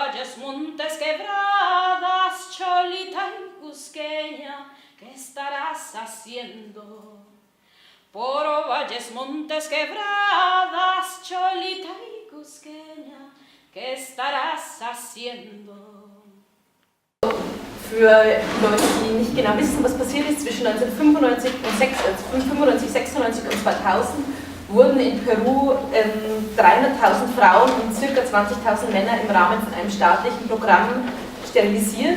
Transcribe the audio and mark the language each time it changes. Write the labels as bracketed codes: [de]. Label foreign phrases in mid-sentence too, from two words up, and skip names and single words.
[es] valles, montes, quebradas, Cholita y Cusqueña, ¿qué estarás haciendo? Por valles, montes, quebradas, Cholita y Cusqueña, ¿qué estarás haciendo? [de] Für Leute, die nicht genau wissen, was passiert ist, zwischen 1995, 96 und 2000 wurden in Peru 300.000 Frauen und ca. 20.000 Männer im Rahmen von einem staatlichen Programm sterilisiert.